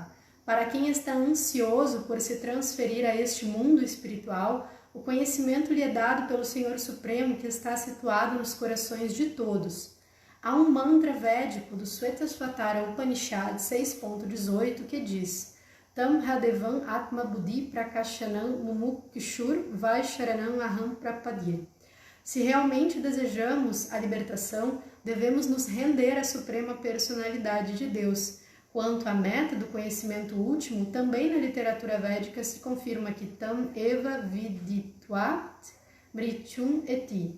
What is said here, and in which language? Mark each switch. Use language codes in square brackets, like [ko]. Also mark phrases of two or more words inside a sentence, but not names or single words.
[pt] Para quem está ansioso por se transferir a este mundo espiritual, o conhecimento lhe é dado pelo Senhor Supremo que está situado nos corações de todos. Há um mantra védico do Svetasvatara Upanishad 6.18 que diz: [sa] तम् हदेवम् आत्म बुद्धि प्रकाशनम् मुमुक्षुर् वैशरणम् अहम् प्रपद्ये. [pt] Se realmente desejamos a libertação, devemos nos render à Suprema Personalidade de Deus. Quanto à meta do conhecimento último, também na literatura védica se confirma que [sa] तम् एव विदित्वत् मृत्युम् एति.